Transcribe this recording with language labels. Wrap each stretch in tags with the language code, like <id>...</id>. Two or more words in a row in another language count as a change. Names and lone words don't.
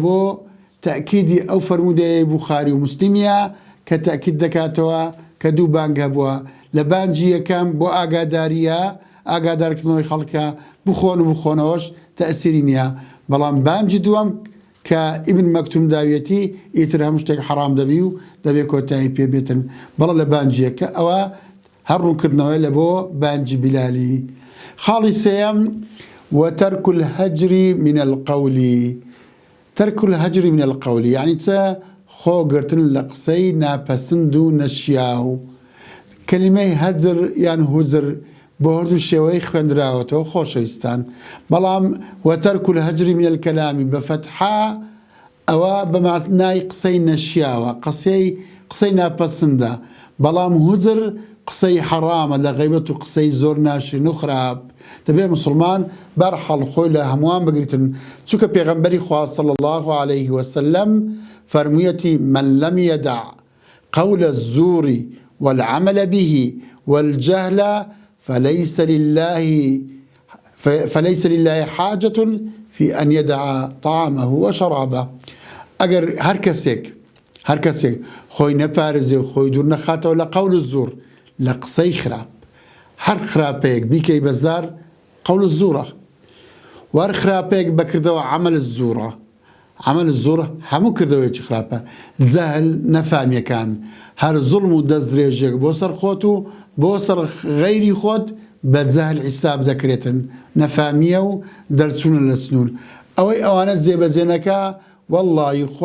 <ckb>بۆ تەکیدی ئەو فەرمودەیە بوخاری و موسلیمیە کە تەکید دەکاتەوە کە دوو بانگ هەبووە لە بانجی یەکەم بۆ ئاگاداریە ئاگادارکردنەوەی خەڵکە بخۆنەوەش تەئسیری نییە بەڵام بانجی دووەم کە ئیبن مەکتوم داوێتی ئیتر هەموو شتێک حرام دەبی و دەبێت کۆتایی پێ بێتن بەڵە لە بانجیەکە ئەوە هەر ڕوونکردنەوەی لە بۆ بانجی بلالی. خاڵی سێیەم</ckb> <ar>وترك الهجر من القول. ترك الهجر من القول</ar> <ckb>يعني چە خۆگرتن لە قسەی ناپەسند و نەشیاو. کەلیمەی هەجر یان هوجر بۆ هەردوو شێوەی خوێندراوەتەوە خۆشەویستان بەڵام</ckb> <ar>وترك الهجر من الكلام بفتحا</ar> <ckb>ئەوە بە معنای قسەی نەشیاوە قسەی ناپەسندە بەڵام هوجر قسەی حرامە لە غیبەت و قسەی زۆر ناشرین و خراپ. دەبێت مسلمان بەرحەڵ خۆی لە هەمووان بگریتن چونکە پێغەمبەری خوا</ckb> <ar>صلی الله عليه وسلم فەرموویەتی من لم يدع قول الزور والعمل به والجهل فليس لله حاجة في أن يدع طعامه وشرابه.</ar> <ckb>ئەگەر هەر کەسێک خۆی نەپارێزێ و خۆی دوور نەخاتەوە لە</ckb> <ar>قەول الزور</ar> <ckb>لە قسەی خراپ هەر خراپەیەک بیکەی بەزار قەول الزورە و هەر خراپەیەک بەکردەوە عەمەل الزورە عمل الزۆر هەموو کردەوەیکی خراپە جەهل نەفامیەکان هەر زوڵم و دەستدرێژێک بۆ سەر خۆت و بۆ سەر غەیری خۆت بە جەهل حیساب دەکرێتن نەفامیە و دەرچوونە لە سنوور ئەوەی ئەوانە جێبەجێنەکە وەڵڵی خوا</ckb>